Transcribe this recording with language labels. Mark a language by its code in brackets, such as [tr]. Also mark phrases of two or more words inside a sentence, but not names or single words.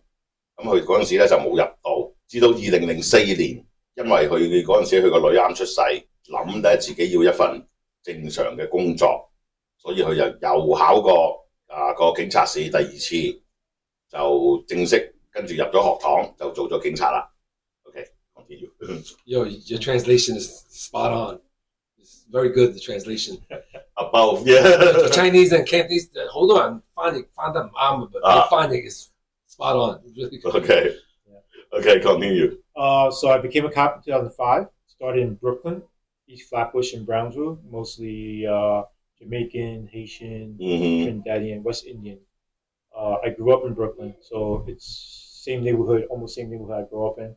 [yue] 咁佢嗰陣時咧就冇入到，至到2004年，因為佢嗰陣時佢個女啱出世，諗咧自己要一份正常嘅工作，所以佢就又考過個警察試第二次，就正式跟住入咗學堂就做咗警察啦。 [en] OK, continue. Yo, your translation is spot on. It's very good, the translation. Above, yeah. Chinese and Cantonese, [yue] 好多人翻譯翻得唔啱嘅，翻譯 [en] is spot on. Really good. Okay. Okay, continue. So I became a cop in 2005. Started in Brooklyn, East Flatbush, and Brownsville, mostly Jamaican, Haitian, Trinidadian, West Indian. I grew up in Brooklyn, so it's same neighborhood, almost same neighborhood I grew up in.